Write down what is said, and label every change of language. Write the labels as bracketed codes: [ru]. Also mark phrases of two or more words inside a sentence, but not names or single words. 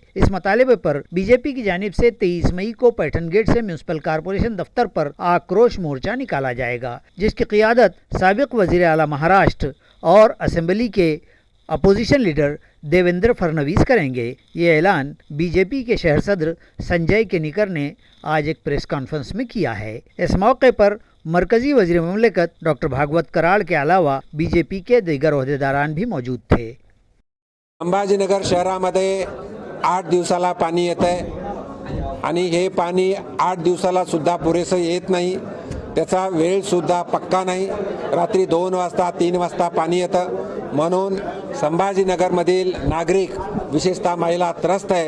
[ur] اس مطالبے پر بی جے پی کی جانب سے 23 مئی کو پیٹن گیٹ سے [en] municipal corporation [ur] دفتر پر آکروش مورچہ نکالا جائے گا، جس کی قیادت سابق وزیر اعلیٰ مہاراشٹر اور اسمبلی کے اپوزیشن لیڈر دیویندر فڈنویس کریں گے۔ یہ اعلان بی جے پی کے شہر صدر سنجے کنیکر نے آج ایک [en] press conference [ur] میں کیا ہے۔ اس موقع پر مرکزی وزیر مملکت ڈاکٹر بھاگوت कराड کے علاوہ بی جے پی کے دیگر عہدیداران بھی موجود تھے۔ [mr] संभाजीनगर शहरामध्ये 8 दिवसाला पाणी येत आहे आणि हे पाणी 8 दिवसाला सुद्धा पुरेसं येत नाही। त्याचा वेळसुद्धा पक्का नाही। रात्री 2 वाजता 3 वाजता पाणी येतं, म्हणून संभाजीनगरमधील नागरिक विशेषतः महिला त्रस्त आहेत।